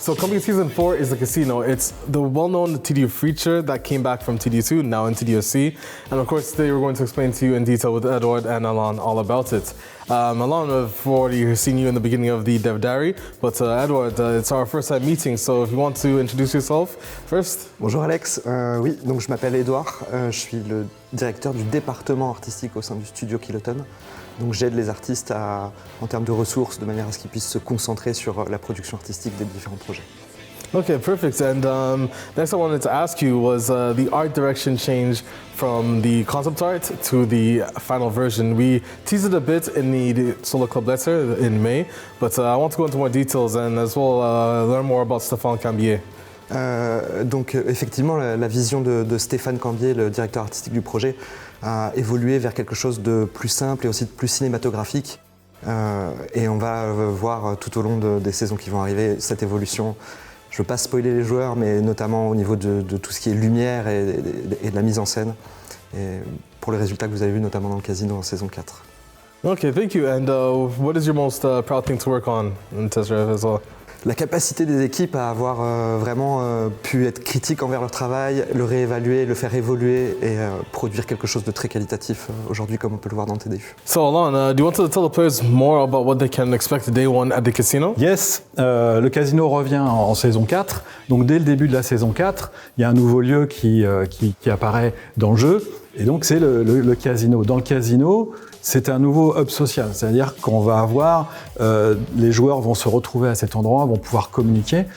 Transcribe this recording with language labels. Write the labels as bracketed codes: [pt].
[en] So coming season 4 is the casino. It's the well-known TDU feature that came back from TDU2, now in TDUC. And of course, today we're going to explain to you in detail with Edward and Alan all about it. Alan, I've already seen you in the beginning of the Dev Diary, but Edward, it's our first time meeting, so if you want to introduce yourself first. [fr] Bonjour Alex, oui, donc je m'appelle Edouard, je suis le directeur du département artistique au sein du studio Kiloton. Donc j'aide les artistes en termes de ressources, de manière à ce qu'ils puissent se concentrer sur la production artistique des différents projets. [en] Okay, perfect. And next I wanted to ask you was the art direction change from the concept art to the final version. We teased it a bit in the Solo Club letter in May, but I want to go into more details and as well learn more about Stéphane Cambier. [fr] Donc effectivement, la vision de Stéphane Cambier, le directeur artistique du projet, a évolué vers quelque chose de plus simple et aussi de plus cinématographique. Et on va voir tout au long des saisons qui vont arriver cette évolution. Je ne veux pas spoiler les joueurs, mais notamment au niveau de tout ce qui est lumière et de la mise en scène. Et pour les résultats que vous avez vus notamment dans le casino en saison 4. [en] Okay, thank you. And what is your most proud thing to work on in Test Drive as well? [fr] La capacité des équipes à avoir vraiment pu être critiques envers leur travail, le réévaluer, le faire évoluer et produire quelque chose de très qualitatif aujourd'hui comme on peut le voir dans TDU. [en] So Alan, do you want to tell the players more about what they can expect day one at the casino? Yes, [fr] le casino revient en saison 4. Donc dès le début de la saison 4, il y a un nouveau lieu qui apparaît dans le jeu. Et donc c'est le casino. Dans le casino, c'est un nouveau hub social, c'est-à-dire qu'on va avoir, les joueurs vont se retrouver à cet endroit, vont pouvoir communiquer.